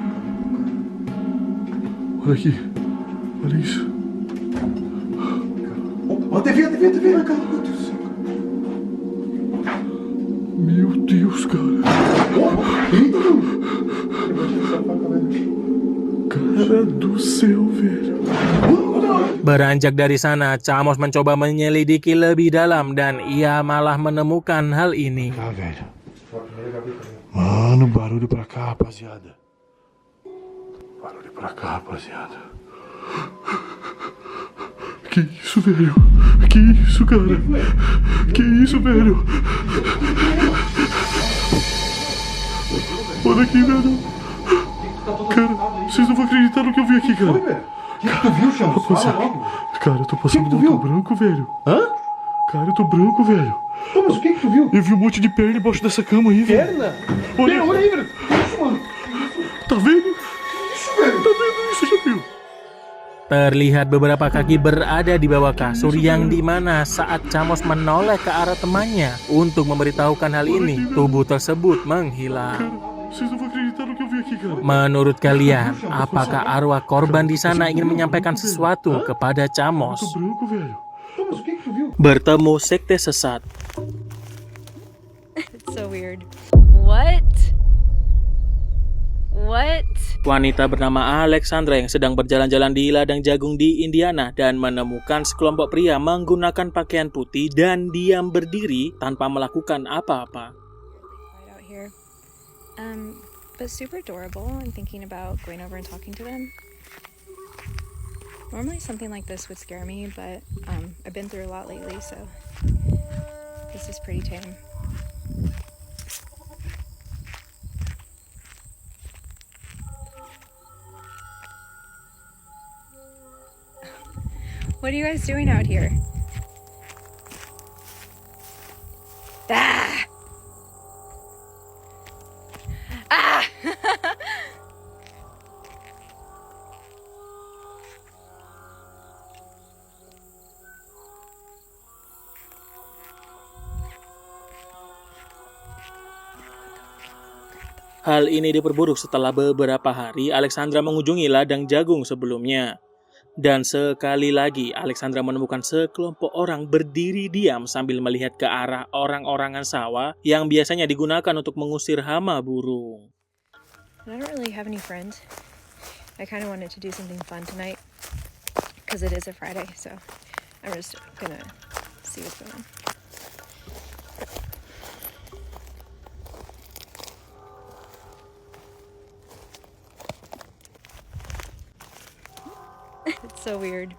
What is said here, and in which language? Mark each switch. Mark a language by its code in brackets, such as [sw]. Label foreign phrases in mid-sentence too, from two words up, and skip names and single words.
[pt] Olha aqui. Olha isso. Ó, a TV, cara. Meu Deus do céu, cara. Meu Deus, cara. Eita, imagina essa faca, velho. Cara do céu, velho. [id] Beranjak dari sana, Chamos mencoba menyelidiki lebih dalam dan ia malah menemukan hal ini. [pt] Ah, velho. Mano, barulho pra cá, rapaziada. Barulho pra cá, rapaziada. Que isso, velho? Que isso, cara? Que isso, velho? Olha aqui, velho. Cara, vocês não vão acreditar no que eu vi aqui, cara. O que tu viu, Chamos? Fala logo. Cara, eu tô passando tu um viu? motor branco, velho. Hã? Cara, eu tô branco, velho. Pô, mas o que tu viu? Eu vi um monte de perna embaixo dessa cama aí, velho. Perna? Olha, Olha aí, velho. Que isso, mano? tá vendo? Que isso, velho? Tá vendo isso, já viu? [id] Terlihat beberapa kaki berada di bawah kasur yang dimana saat Chamos menoleh ke arah temannya untuk memberitahukan hal ini, tubuh tersebut menghilang. [pt] Vocês não vão acreditar no que eu vi aqui, cara. [id] Menurut kalian, apakah arwah korban di sana ingin menyampaikan sesuatu kepada Chamos? [pt] Tô branco, velho. Mas o que que tu viu? [id] Bertemu sekte sesat. [en] It's so weird. What? What? [id] Wanita bernama Alexandra yang sedang berjalan-jalan di ladang jagung di Indiana dan menemukan sekelompok pria menggunakan pakaian putih dan diam berdiri tanpa melakukan apa-apa. [en] Right out here. But super adorable. I'm thinking about going over and talking to them. Normally something like this would scare me, but I've been through a lot lately, so this is pretty tame. What are you guys doing out here? Ah! Ah! [id] Hal ini diperburuk setelah beberapa hari Alexandra mengunjungi ladang jagung sebelumnya. Dan sekali lagi Alexandra menemukan sekelompok orang berdiri diam sambil melihat ke arah orang-orangan sawah yang biasanya digunakan untuk mengusir hama burung. [en] I don't really have any friends. I kind of wanted to do something fun tonight because it is a Friday, so I'm just gonna see what's going on. It's so weird.